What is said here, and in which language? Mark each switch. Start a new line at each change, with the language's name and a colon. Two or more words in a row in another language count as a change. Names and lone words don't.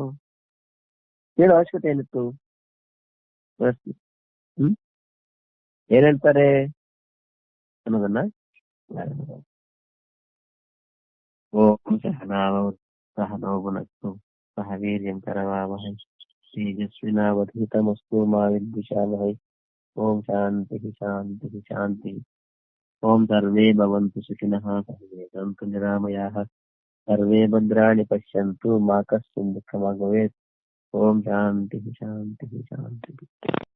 Kannada: ಹೇಳೋ ಅವಶ್ಯಕತೆ ಏನಿತ್ತು? ಪ್ರಶ್ನೆ. ಏನ್ ಹೇಳ್ತಾರೆ ಅನ್ನೋದನ್ನ
Sanskrit: ಓಂ ಸಹನೋ ಭುನಕ್ತು ಸಹ ವೀರ್ಯಂ ಕರವಾವಹೈ ತೇಜಸ್ವಿನಾವಧೂತಮಸ್ತು ಮಾ ವಿದ್ವಿಷಾವಹೈ. ಓಂ ಶಾಂತಿ ಶಾಂತಿ ಶಾಂತಿ. ಓಂ ಸರ್ವೇ ಭವಂತು ಸುಖಿನಃ ಸರ್ವೇ ಸಂತು ನಿರಾಮಯಾಃ ಸರ್ವೇ ಭದ್ರಾಣಿ ಪಶ್ಯಂತು ಮಾ ಕಶ್ಚಿತ್ ದುಃಖಮಾಗ್ ಭವೇತ್. ಓಂ ಶಾಂತಿ ಶಾಂತಿ ಶಾಂತಿ.